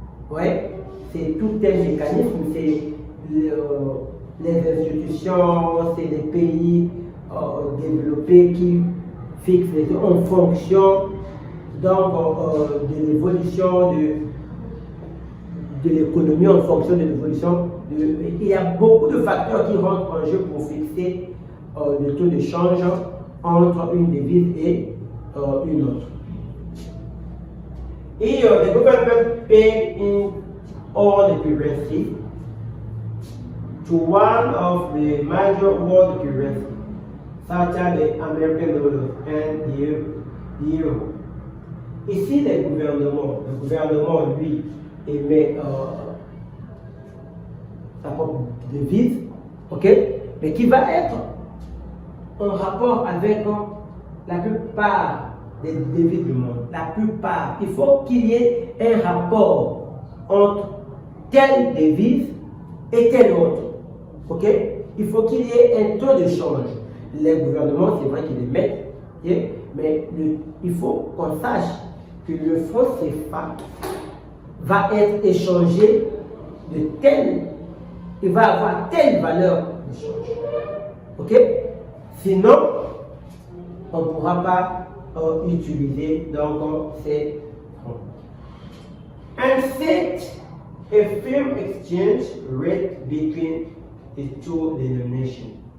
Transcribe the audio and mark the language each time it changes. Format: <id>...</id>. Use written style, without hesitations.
<fr>Ouais, c'est tout un mécanisme, c'est les institutions, c'est les pays développés qui fixent les taux en fonction donc, de l'évolution de l'économie, en fonction de l'évolution. Il y a beaucoup de facteurs qui rentrent en jeu pour fixer le taux de change entre une devise et une autre.</fr> <en>Et the government paid in all the currency to one of the major world currencies, such as the American dollar and the euro.</en> <fr>Ici, le gouvernement, lui, émet sa propre devise, ok, mais qui va être en rapport avec la plupart des devises du monde. La plupart. Il faut qu'il y ait un rapport entre telle devise et telle autre. Ok? Il faut qu'il y ait un taux de change. Les gouvernements, c'est vrai qu'ils les mettent, okay? Mais il faut qu'on sache que le franc CFA va être échangé de telle, il va avoir telle valeur d'échange. Ok? Sinon, on ne pourra pas utiliser donc ces fonds.</fr> <en>And set a firm exchange rate between the two denominations.</en>